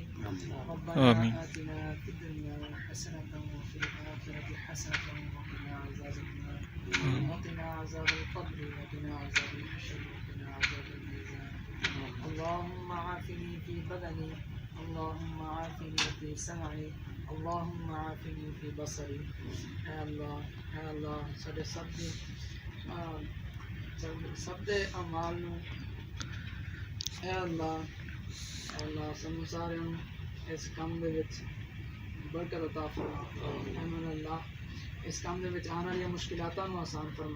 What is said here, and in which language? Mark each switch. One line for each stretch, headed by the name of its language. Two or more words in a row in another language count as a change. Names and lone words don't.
Arabic: ربنا آتنا في الدنيا حسنة وفي الآخرة حسنة وقنا عذاب النار وقنا عذاب القبر وقنا عذاب الحشر وقنا عذاب الميزان. اللهم عافني في بدني، اللهم عافني في سمعي، اللهم عافني في بصري.
Punjabi: اے اللہ ساڈے سب دے اعمال نوں اے اللہ سانوں سارے اس کم دے وچ برکت عطا فرما. آمین اللہ اس کم دے وچ آنے والی مشکلاتاں نوں آسان فرما.